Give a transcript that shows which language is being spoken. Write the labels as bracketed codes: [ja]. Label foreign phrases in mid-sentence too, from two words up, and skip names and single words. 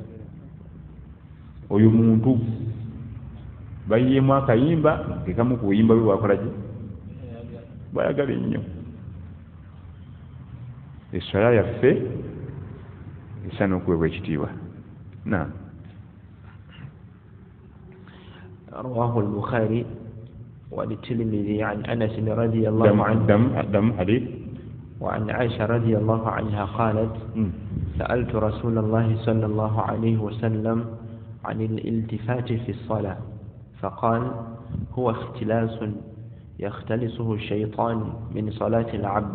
[lg] Oyo muntu bayiyeemu akayimba kekamu ku buyimba bwe bwakola ki bwayagala ennyo. Essala yaffe esaana okuweebwa ekitiibwa. Naam. [ar] رواه البخاري والترمذي عن أنس رضي الله عنه دم حديث. وعن عائشة رضي الله عنها قالت سألت رسول الله صلى الله عليه وسلم عن الالتفات في الصلاة فقال هو اختلاس يختلسه الشيطان من صلاة العبد.